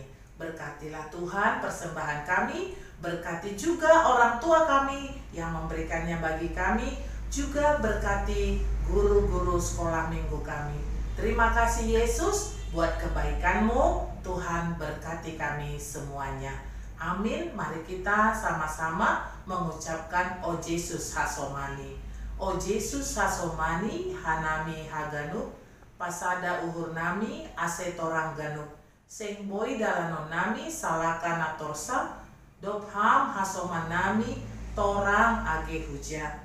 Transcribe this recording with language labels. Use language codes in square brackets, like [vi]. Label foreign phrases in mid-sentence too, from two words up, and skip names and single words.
[id] Berkatilah Tuhan persembahan kami, berkati juga orang tua kami yang memberikannya bagi kami, juga berkati guru-guru sekolah minggu kami. Terima kasih Yesus buat kebaikan-Mu. Tuhan berkati kami semuanya. Amin. Mari kita sama-sama mengucapkan O Yesus Hasomani. [bts] O Yesus Hasomani hanami haganu pasada uhur nami asetorang ganu. Sing boy dalanon nami salakana torsa dobham hasoman nami torang age huja.